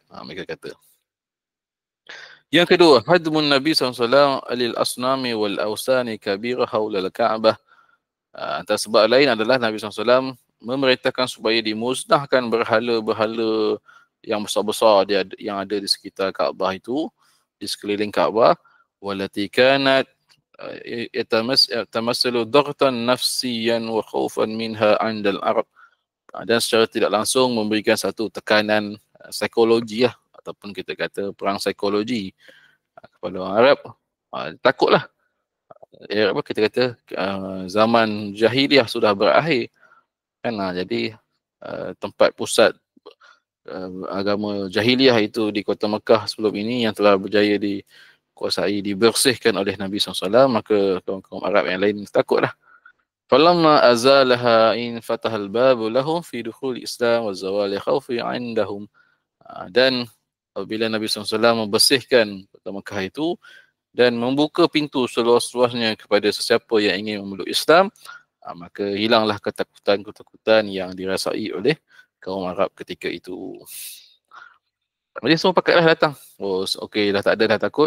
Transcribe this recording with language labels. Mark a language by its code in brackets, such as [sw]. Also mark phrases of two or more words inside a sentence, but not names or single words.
[ms] Mereka kata. Yang kedua, [ar] هدم النبي ﷺ على الأصنام والأوثان كبيرة حول الكعبة. [ms] Antara sebab lain adalah Nabi SAW memerintahkan supaya dimusnahkan berhala-berhala yang besar-besar yang ada di sekitar Kaabah itu, di sekeliling Kaabah. [ar] والتي كانت تتمثل ضغطا نفسيا وخوفا منها عند العرب. [ms] Dan secara tidak langsung memberikan satu tekanan psikologi lah, ataupun kita kata perang psikologi kepada orang Arab. Takutlah. Apa kita kata zaman jahiliah sudah berakhir kan, jadi tempat pusat agama jahiliah itu di kota Mekah sebelum ini yang telah berjaya dikuasai, dibersihkan oleh Nabi SAW, maka kaum-kaum Arab yang lain takutlah. [ar] فلما أزالها انفتح الباب لهم في دخول الإسلام وزوال الخوف عندهم. [ms] Dan apabila Nabi SAW membersihkan kota Mekah itu dan membuka pintu seluas-luasnya kepada sesiapa yang ingin memeluk Islam, maka hilanglah ketakutan-ketakutan yang dirasai oleh kaum Arab ketika itu. Jadi semua pakatlah datang. Oh, okey, dah tak ada dah takut.